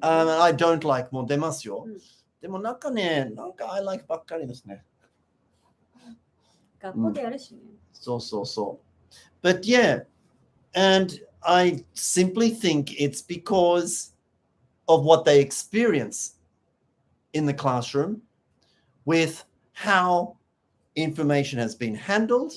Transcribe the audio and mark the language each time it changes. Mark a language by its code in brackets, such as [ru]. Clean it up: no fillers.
[en] I don't like [ja] も出ますよ。でもなんかね、なんか [en] I like [ja] ばっかりですね。学校でやるしね。そう。 [en] But yeah, and I simply think it's because of what they experience in the classroom with how information has been handled,